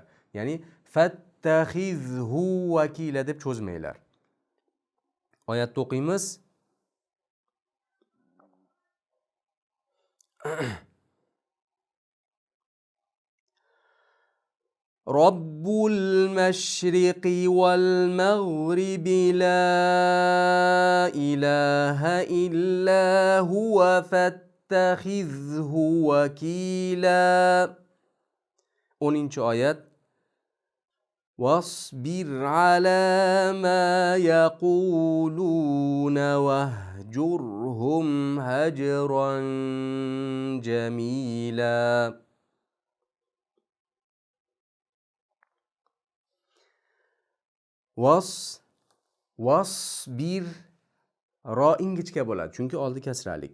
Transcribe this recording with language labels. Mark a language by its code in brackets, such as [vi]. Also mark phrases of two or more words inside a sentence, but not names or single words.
[uz] Ya'ni [ar] فاتخذه وكيلا [uz] deb cho'zmanglar. Oyatni o'qiymiz. [ar] رب المشرق والمغرب لا إله إلا هو فاتخذه وكيلا. 10-oyat. واصبر على ما يقولون واهجرهم هجرا جميلا. [uz] Wasbir ro ingichka bo'ladi, chunki oldi kasralik.